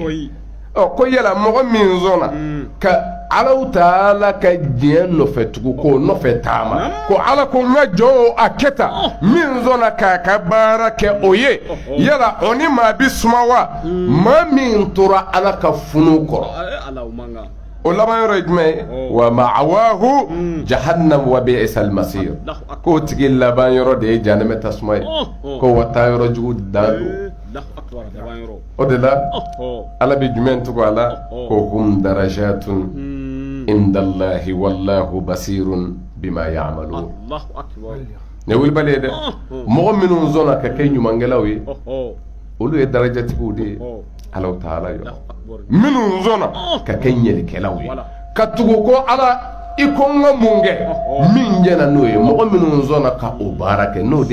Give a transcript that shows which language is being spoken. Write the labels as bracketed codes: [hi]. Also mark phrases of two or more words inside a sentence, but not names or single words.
[bm] ye ko yala mɔgɔ min sɔnna ka alaw taala ka diɲɛ nɔfɛ tugu k'o nɔfɛ taama ko ala ko n ka jɔn a kɛ tan min sɔnna k'a ka baara kɛ o ye yala o ni maa bi suma wa maa min tora ala ka funu kɔrɔ o laban yɔrɔ ye jumɛn ye wa [ar] مأواه جهنم وبئس المصير [bm] k'o tigi laban yɔrɔ de ye jahanɛmɛ tasuma ye ko wa taa yɔrɔ jugu dan don o de la ala bɛ jumɛn tugu a la ko [ar] هم درجات عند الله والله بصير بما [bm] ya'malun ne wilibali ye dɛ mɔgɔ minnu sɔnna ka kɛ ɲumankɛlaw ye olu ye darajatigiw de ye Ala taala yɔrɔ minnu sɔnna ka kɛ ɲɛlikɛlaw ye ka tugu ko ala i ko n ka mun kɛ min jɛna n'o ye mɔgɔ minnu sɔnna ka o baara kɛ n'o de